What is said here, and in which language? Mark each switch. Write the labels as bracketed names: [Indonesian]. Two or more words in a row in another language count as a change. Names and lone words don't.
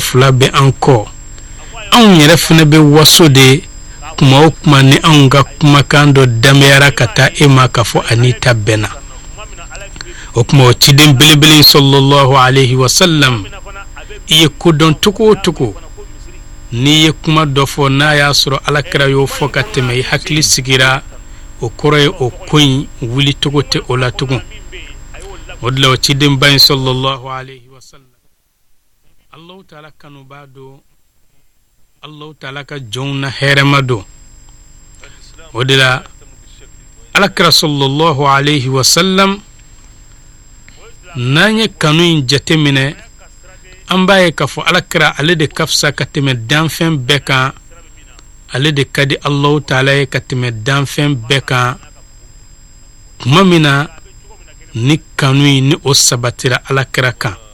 [Bambara] fila bɛ an kɔ anw yɛrɛ fana bɛ waso de kuma o kuma ni anw ka kumakan dɔ dameyara ka taa e ma k'a fɔ ani ta bɛnna o kuma o ciden belebele [Arabic] صلى الله عليه وسلم [Bambara] i ye kodɔn cogo o cogo n'i ye kuma dɔ fɔ n'a y'a sɔrɔ alakira y'o fɔ ka tɛmɛ i hakili sigira o kɔrɔ ye o ko in wuli cogo tɛ o la tugun o de la o ciden ba in [Arabic] صلى الله عليه وسلم [Bambara] Allahu taala kanuba don Allahu taala ka jɔnw na hɛrɛma don o de la alakira [Arabic] صلى الله عليه وسلم [Bambara] n'an ye kanu in jateminɛ an b'a ye k'a fɔ alakira ale de ka fisa ka tɛmɛ danfɛn bɛɛ kan ale de ka di Allahu taala ye ka tɛmɛ danfɛn bɛɛ kan tuma min na ni kanu in ni o sabatira alakira kan